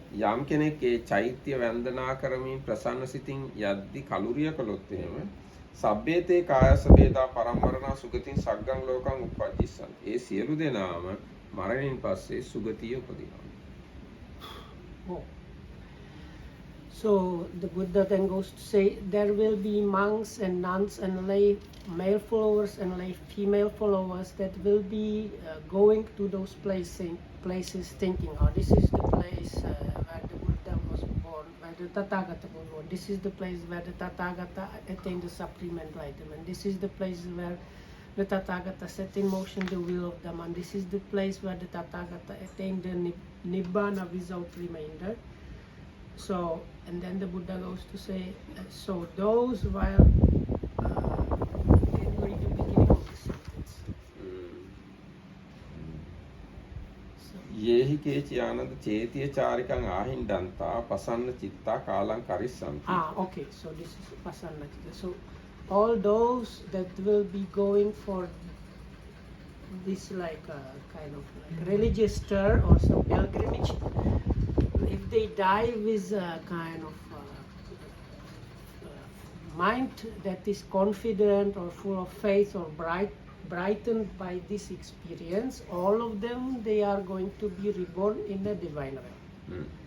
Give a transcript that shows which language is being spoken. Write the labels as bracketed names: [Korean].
[Sinhala] යම් කෙනෙක් ඒ චෛත්‍ය වන්දනා කරමින් ප්‍රසන්න සිතින් යද්දි කලුරිය කළොත් එහෙම [Pali] සබ්බේතේ කායස වේදා පරම්මරණා සුගතින් සග්ගං ලෝකං උපජ්ජිස්සන්. [Sinhala] ඒ සියලු දෙනාම මරණින් පස්සේ සුගතිය උපදිනවා. [English] Oh. So the Buddha then goes to say there will be monks and nuns and lay male followers and lay female followers that will be going to those places thinking, oh, this is the place where the Buddha was born, where the Tathagata was born. This is the place where the Tathagata attained the supreme enlightenment. This is the place where the Tathagata set in motion the will of Dhamma. This is the place where the Tathagata attained the Nibbana without remainder. So, and then the Buddha goes to say, so those while can you read the beginning of the sentence? [Pali] යේහි කේචි ආනන්ද චේතිය චාරිකං ආහින්දන්තා පසන්න චිත්තා කාලං කරිස්සන්ති. [English] Okay, so this is Pasanna Chitta. So all those that will be going for this like kind of like religious tour or some pilgrimage, if they die with a kind of mind that is confident or full of faith or brightened by this experience, all of them they are going to be reborn in the divine realm.